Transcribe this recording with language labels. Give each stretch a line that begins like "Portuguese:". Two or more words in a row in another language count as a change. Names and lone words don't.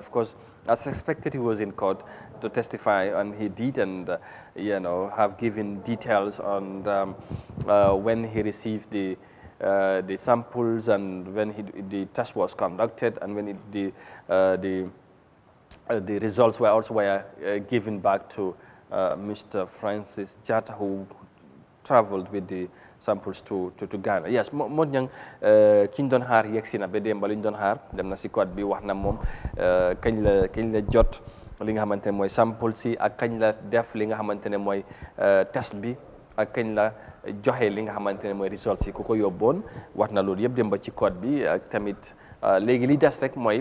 English: Of course, as expected, he was in court to testify, and he did, and you know, have given details on when he received the samples and when the test was conducted, and when the results were given back to Mr. Francis Jatta, who traveled with the samples to Ghana.
Wolof: Yes, Mod Niang ki ñu doon xaar yegsi na ba démb li ñu doon xaar dem na si code bi wax na moom kañ la jot li nga xamante ne mooy sample si ak kañ la def li nga xamante ne mooy test bi ak kañ la joxe li nga xamante ne mooy results yi ku ko yóbboon wax na loolu yëpp dem ba ci code bi ak tamit léegi li des rek mooy